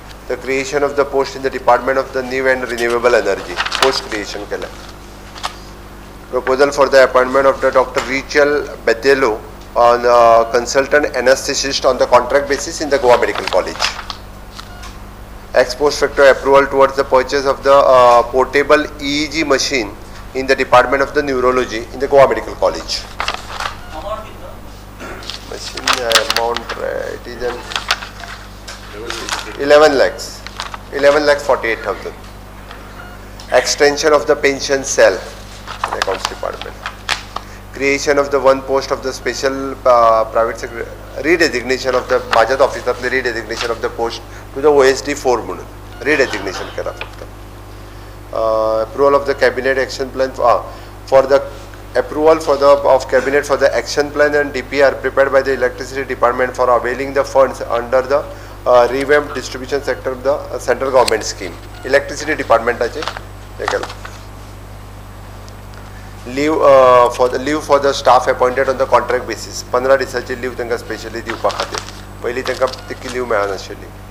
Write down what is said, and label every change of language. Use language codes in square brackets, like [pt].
[en] the creation of the post in the department of the new and renewable energy post creation [gom] केलं। [en] Proposal for the appointment of the doctor Rachel बेतेलो on consultant anaesthetist on the contract basis in the Goa medical college. Ex post facto approval towards the purchase of the portable EEG machine in the Department of the Neurology in the Goa Medical College. Machine amount it is 11 lakhs 48,000. Extension of the pension cell in the Accounts Department. Creation of the 1 post of the special private secretary, redesignation of the [gom] माझ्याच ऑफिसातले [en] redesignation of the post to the OSD 4 [gom] म्हणून [en] redesignation [gom] केला फक्त। [en] Approval of the cabinet action plan for the approval for the of cabinet for the action plan and DPR prepared by the electricity department for availing the funds under the revamped distribution sector of the central government scheme। electricity department [gom] आचे हे केलं। [en] leave for the staff appointed on the contract basis [gom] 15 दिसाची leave तांकां specially दिवपा खातीर। पयलीं तांकां तितकी लीव मेळनाशिल्ली।